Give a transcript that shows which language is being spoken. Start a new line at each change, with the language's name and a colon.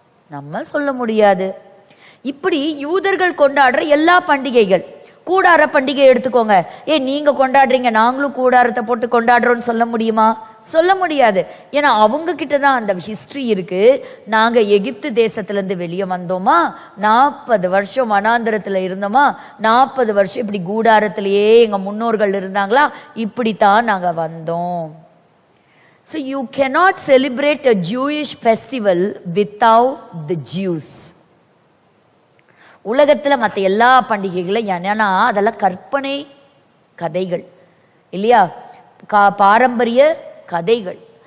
Tamil: நம்ம சொல்ல முடியாது. இப்படி யூதர்கள் கொண்டாடுற எல்லா பண்டிகைகள், கூடார பண்டிகை எடுத்துக்கோங்க, நீங்க கொண்டாடுறீங்க நாங்களும் கூடாரத்தை போட்டு கொண்டாடுறோம்னு சொல்ல முடியுமா? சொல்ல முடியாது. ஏன்னா அவங்க கிட்டதான் அந்த ஹிஸ்டரி இருக்கு. நாங்க எகிப்து தேசத்துல இருந்து வெளியே வந்தோமா, 40 வருஷம் வனாந்திரத்துல இருந்தோமா, 40 வருஷம் இப்படி கூடாரத்திலேயே எங்க முன்னோர்கள் இருந்தாங்களா, இப்படித்தான் நாங்க வந்தோம்.
English: So you cannot celebrate a Jewish festival without the Jews.
Tamil: உலகத்துல மற்ற எல்லா பண்டிகைகளும் ஏன்னா அதெல்லாம் கற்பனை கதைகள் இல்லையா, பாரம்பரிய கதைகள்.